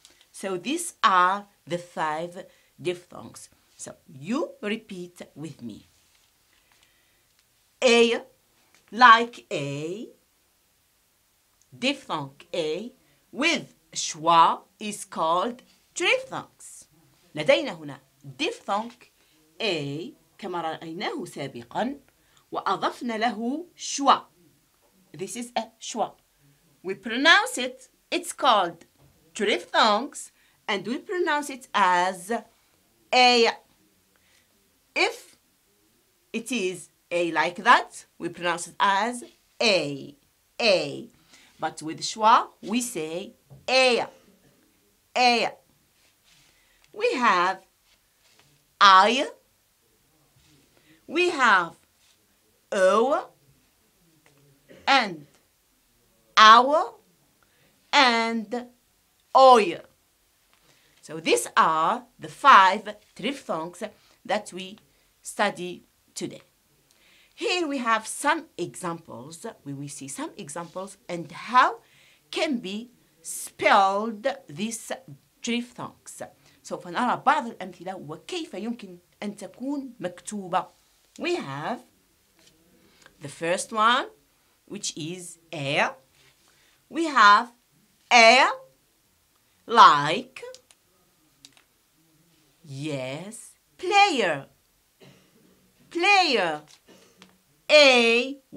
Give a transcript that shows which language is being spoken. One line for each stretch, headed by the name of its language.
English: So these are the 5 diphthongs. So you repeat with me. A, like A, diphthong A with schwa is called triphthongs.
Arabic: لدينا هنا diphthong A كما رأيناه سابقا وأضفنا له schwa.
English: This is a schwa. We pronounce it, it's called triphthongs, and we pronounce it as A. If it is A like that, we pronounce it as A, A. But with schwa, we say A, A. We have I, we have O, and our, and oil. So these are the 5 triphthongs that we study today. Here we have some examples. We will see some examples and how can be spelled these triphthongs.
Arabic: سوف نرى بعض الأمثلة وكيف يمكن أن تكون مكتوبة.
English: We have the first one, which is air. We have air, like, yes, player, player, A-Y-E-R.